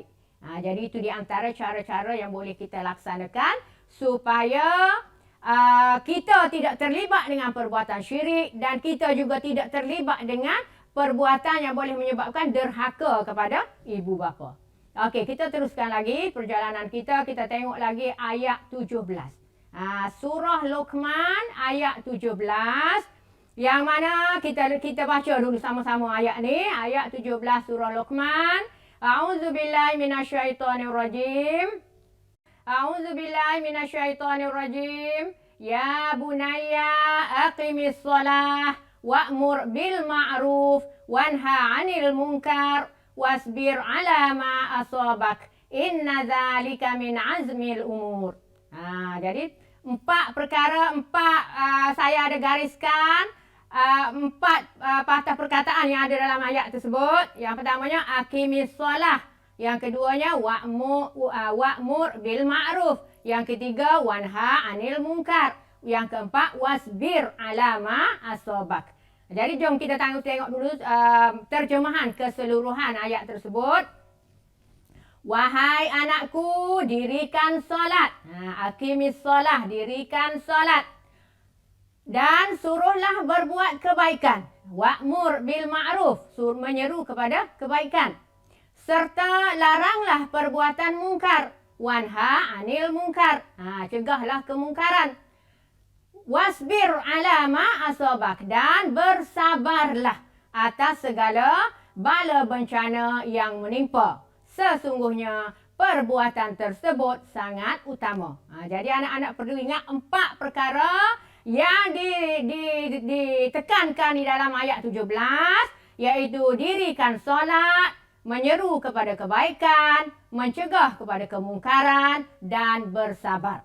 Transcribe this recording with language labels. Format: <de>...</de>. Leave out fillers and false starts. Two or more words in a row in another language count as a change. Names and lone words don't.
<ms>Jadi itu di antara cara-cara yang boleh kita laksanakan supaya kita tidak terlibat dengan perbuatan syirik, dan kita juga tidak terlibat dengan perbuatan yang boleh menyebabkan derhaka kepada ibu bapa. Okey, kita teruskan lagi perjalanan kita. Kita tengok lagi ayat 17. Surah Luqman ayat 17. Yang mana kita baca dulu sama-sama ayat ni. Ayat 17 surah Luqman.</ms> <ar>أعوذ بالله من الشيطان الرجيم. أعوذ بالله من الشيطان الرجيم. يا بني أقم الصلاة وأمر بالمعروف وانه عن المنكر واصبر على ما أصابك إن ذلك من عزم الأمور.</ar> <ms>Jadi empat saya ada gariskan empat patah perkataan yang ada dalam ayat tersebut. Yang pertamanya</ms> <ar>أقم الصلاة,</ar> <ms>yang keduanya</ms> <ar>وأمر بالمعروف,</ar> <ms>yang ketiga</ms> <ar>وانه عن المنكر,</ar> <ms>yang keempat</ms> <ar>واصبر على ما أصابك.</ar> <ms>Jadi jom kita tengok dulu terjemahan keseluruhan ayat tersebut. Wahai anakku, dirikan solat.</ms> <ar>أقم الصلاة,</ar> <ms>dirikan solat. Dan suruhlah berbuat kebaikan.</ms> <ar>وأمر بالمعروف,</ar> <ms>menyeru kepada kebaikan. Serta laranglah perbuatan mungkar.</ms> <ar>وانه عن المنكر,</ar> <ms>cegahlah kemungkaran.</ms> <ar>واصبر على ما أصابك,</ar> <ms>dan bersabarlah atas segala bala bencana yang menimpa. Sesungguhnya perbuatan tersebut sangat utama. Jadi anak-anak perlu ingat empat perkara yang ditekankan di dalam ayat 17, iaitu dirikan solat, menyeru kepada kebaikan, mencegah kepada kemungkaran, dan bersabar.</ms>